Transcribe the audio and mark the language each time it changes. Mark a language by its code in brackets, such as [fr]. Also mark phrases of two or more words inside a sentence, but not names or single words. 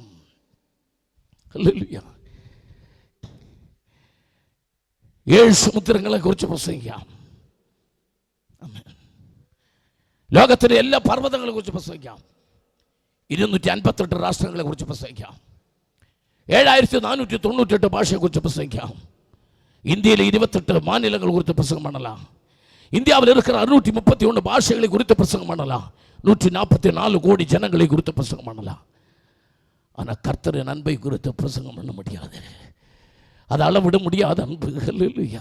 [ml] ഹല്ലേലൂയ. 7 സമുദ്രങ്ങളെ കുറിച്ച് പ്രസംഗിക്കാം. ലോകത്തിലെ എല്ലാ പർവ്വതങ്ങളെ കുറിച്ച് പ്രസംഗിക്കാം. 258 രാഷ്ട്രങ്ങളെ കുറിച്ച് പ്രസംഗിക്കാം. 7498 ഭാഷയെ കുറിച്ച് പ്രസംഗിക്കാം. [ta] இந்தியில 28 மாநிலங்கள் குறித்து பிரசங்கம் பண்ணலாம். இந்தியாவில் இருக்கிற 631 பாஷைகளை குறித்து பிரசங்கம் பண்ணலாம். 144 கோடி ஜனங்களை குறித்து பிரசங்கம் பண்ணலாம். ஆனால் கர்த்தரின் அன்பை குறித்து பிரசங்கம் பண்ண முடியாது. அதை அளவிட முடியாத அன்பு. ஹல்லேலூயா.